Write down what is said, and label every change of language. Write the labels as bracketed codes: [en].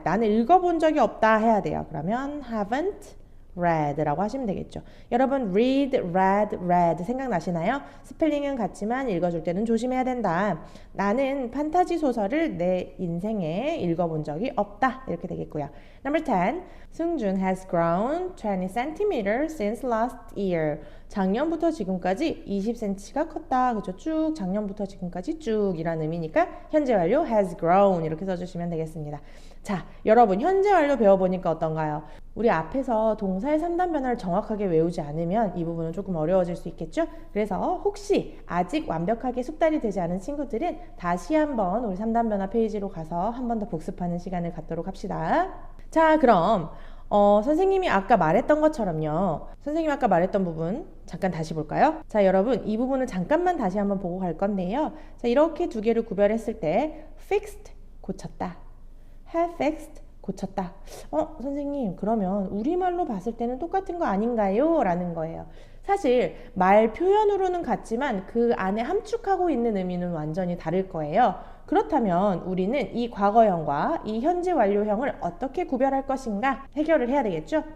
[ko] 나는 읽어본 적이 없다 해야 돼요. 그러면 haven't read라고 하시면 되겠죠. 여러분 read, read 생각나시나요? 스펠링은 같지만 읽어줄 때는 조심해야 된다. 나는 판타지 소설을 내 인생에 읽어본 적이 없다. 이렇게 되겠고요. [en] Number 10. 승준 has grown 20 centimeters since last year. [ko] 작년부터 지금까지 20cm가 컸다. 그죠? 쭉 작년부터 지금까지 쭉 이라는 의미니까 현재 완료 has grown 이렇게 써주시면 되겠습니다. 자, 여러분 현재 완료 배워보니까 어떤가요? 우리 앞에서 동사의 3단 변화를 정확하게 외우지 않으면 이 부분은 조금 어려워질 수 있겠죠? 그래서 혹시 아직 완벽하게 숙달이 되지 않은 친구들은 다시 한번 우리 3단 변화 페이지로 가서 한 번 더 복습하는 시간을 갖도록 합시다. 자, 그럼 선생님이 아까 말했던 것처럼요. 선생님이 아까 말했던 부분 잠깐 다시 볼까요? 자, 여러분 이 부분을 잠깐만 다시 한번 보고 갈 건데요. 자, 이렇게 두 개를 구별했을 때 fixed, 고쳤다. have fixed, 고쳤다. 선생님 그러면 우리말로 봤을 때는 똑같은 거 아닌가요? 라는 거예요. 사실 말 표현으로는 같지만 그 안에 함축하고 있는 의미는 완전히 다를 거예요. 그렇다면 우리는 이 과거형과 이 현재 완료형을 어떻게 구별할 것인가 해결을 해야 되겠죠?